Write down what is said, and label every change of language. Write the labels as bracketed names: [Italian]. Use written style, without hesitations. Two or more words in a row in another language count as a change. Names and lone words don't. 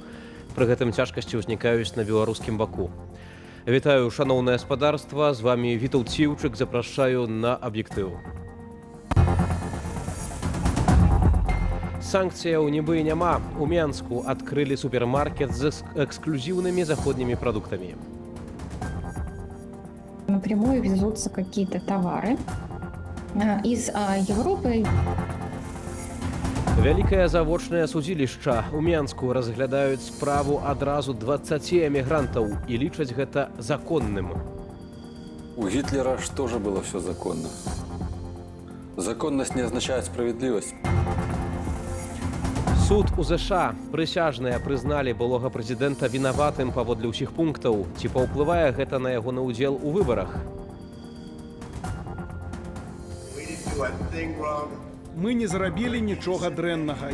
[Belarusian] Пры гэтым цяжкасці ўзнікаюць на беларускім баку. Вітаю, шаноўнае гаспадарства. З вами Вітаўт Ціўчык. Запрашаю на аб'ектыў. Санкцыяў нібы і няма. У Менску адкрылі супермаркет з эксклюзивными заходнімі прадуктамі. [Russian] Напрямую везутся какие-то товары из Европы. [Belarusian] Вялікае завочнае судзілішча у Менску разглядаюць справу адразу 20 эмігрантаў і лічаць гэта законным. [Russian] У Гитлера ж тоже было все законно. Законность не означает справедливость. [Belarusian] Суд у ЗША прысяжныя прызналі былога прэзідэнта вінаватым паводле ўсіх пунктаў. Ці паўплывае гэта на ягоны ўдзел у выбарах? Мы не зрабілі нічога дрэннага.